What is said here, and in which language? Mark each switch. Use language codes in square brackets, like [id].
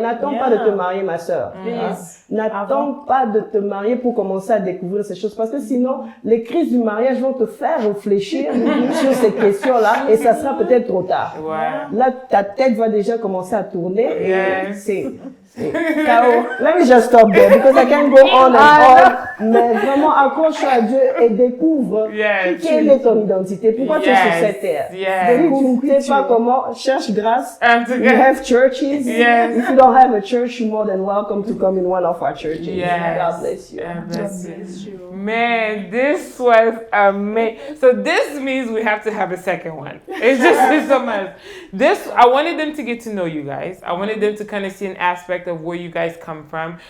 [fr] N'attends pas de te marier, ma sœur. N'attends pas de te marier pour commencer à découvrir ces choses parce que sinon, les crises du mariage vont te faire réfléchir sur ces questions-là et ça sera peut-être trop tard. Là, ta tête va déjà commencer à tourner et c'est chaos. [en] Let me just stop there because I can't go on and on. [fr] Mais vraiment, accroche-toi à Dieu et découvre quelle est ton identité. Pourquoi tu es sur cette terre? Donc, tu ne sais pas comment. Cherche grâce. [en] You have churches. If you don't have a church, you're more than welcome to come in one of our churches. God bless you. God bless you. Man, this was amazing. So this means we have to have a second one. It's so much. I wanted them to get to know you guys. I wanted them to kind of see an aspect of where you guys come from.